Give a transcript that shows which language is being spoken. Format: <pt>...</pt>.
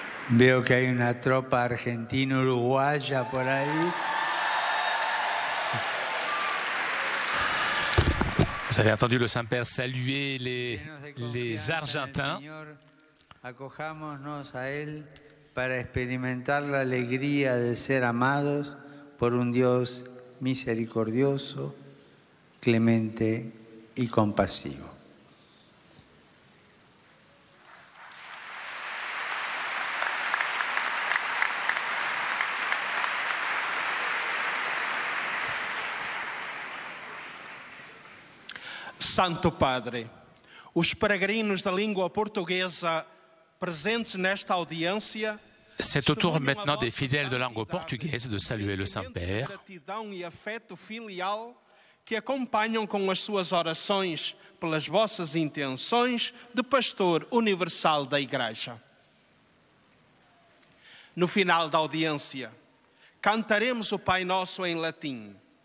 <es>Veo que hay una tropa argentina-uruguaya por ahí.</es> <fr>Vous avez entendu le Saint-Père saluer les Argentins.</fr> <es>Acojámonos a Él para experimentar la alegría de ser amados por un Dios misericordioso, clemente y compasivo.</es> <pt>Santo Padre, os peregrinos da língua portuguesa presentes nesta audiência,</pt> <fr>c'est au tour maintenant des fidèles de langue portugaise de saluer le Saint-Père.</fr> <pt>Gratidão e afeto filial que acompanham com as suas orações pelas vossas intenções de pastor universal da Igreja. No final da audiência, cantaremos o Pai Nosso em latim.</pt>